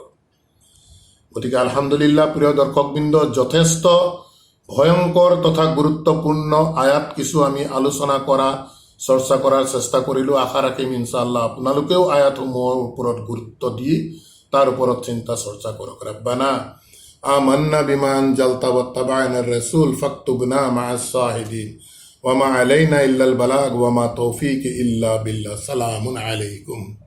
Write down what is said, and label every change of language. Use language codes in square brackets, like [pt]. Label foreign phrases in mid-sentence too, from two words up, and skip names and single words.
[as] গতিকে আলহামদুলিল্লাহ প্ৰিয় দৰ্শকবৃন্দ, যথেষ্ট ভয়ংকৰ তথা গুৰুত্বপূৰ্ণ আয়াত কিছু আমি আলোচনা কৰা চৰ্চা কৰাৰ চেষ্টা কৰিলোঁ। আশা ৰাখিম ইনশাআল্লাহ আপোনালোকেও আয়াতসমূহৰ ওপৰত গুৰুত্ব দি তাৰ ওপৰত চিন্তা চৰ্চা কৰক। [ar] ربنا آمنا بما أنزلت واتبعنا الرسول فاكتبنا مع الشاهدين وما علينا إلا البلاغ وما توفيقي إلا بالله. سلام عليكم.